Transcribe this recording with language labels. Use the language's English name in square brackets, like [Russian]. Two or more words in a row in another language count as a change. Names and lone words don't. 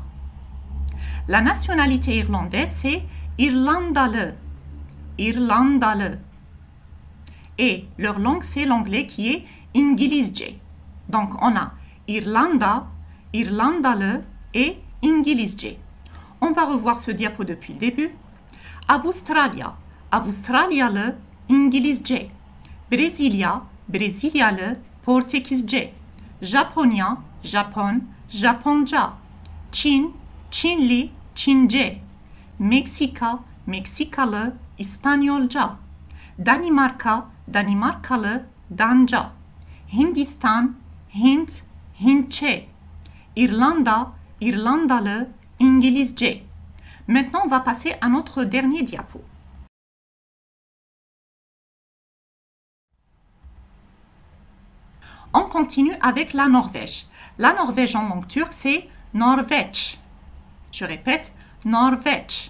[French] La nationalité irlandaise, c'est Irlandalı. Irlandalı. Et leur langue, c'est l'anglais qui est İngilizce. Donc, on a Irlanda, Irlandalı et İngilizce. On va revoir ce diapo depuis le début. [Turkish] Avustralya, Avustralyalı, İngilizce. Brezilya, Brezilyalı, Portekizce. Japonya, Japon, Japonca. Çin, Çinli, Çince. Meksika, Meksikalı, İspanyolca. Danimarka, Danimarkalı, Danca. Hindistan, Hint, Hintçe. Irlanda, Irlandalı, İngilizce. [French] Maintenant, on va passer à notre dernier diapo. On continue avec la Norvège. La Norvège en langue turque, c'est Norveç. Je répète, Norveç.